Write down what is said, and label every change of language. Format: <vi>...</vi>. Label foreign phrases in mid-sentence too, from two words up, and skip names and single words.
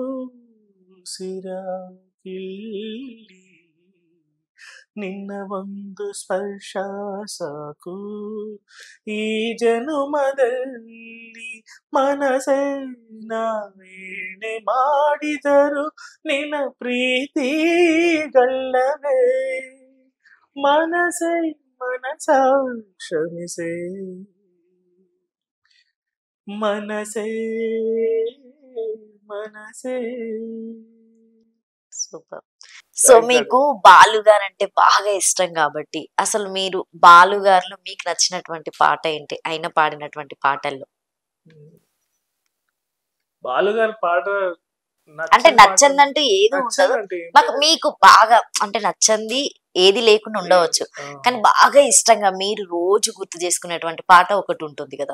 <kn>ಸಿರಾಗಿಲ್ಲಿ ನಿನ್ನ ಒಂದು ಸ್ಪರ್ಶ ಸಾಕು ಈ ಜನುಮದಲ್ಲಿ ಮನಸೇ ನಾವೇನೆ ಮಾಡಿದರು ನಿನ್ನ ಪ್ರೀತಿ ಗಲ್ಲವೇ ಮನಸೇ ಮನಸ ಕ್ಷಮಿಸೇ ಮನಸೇ ಮನಸೇ.</kn> <te>సూపర్. సో మీకు బాలు గారు అంటే బాగా ఇష్టం కాబట్టి అసలు మీరు బాలు గారిలో మీకు నచ్చినటువంటి పాట ఏంటి ఆయన పాడినటువంటి పాటల్లో? బాలుగారి పాట అంటే నచ్చందంటూ ఏది ఉండదు, మాకు మీకు బాగా అంటే నచ్చంది ఏది లేకుండా ఉండవచ్చు, కానీ బాగా ఇష్టంగా మీరు రోజు గుర్తు చేసుకునేటువంటి పాట ఒకటి ఉంటుంది కదా?</te>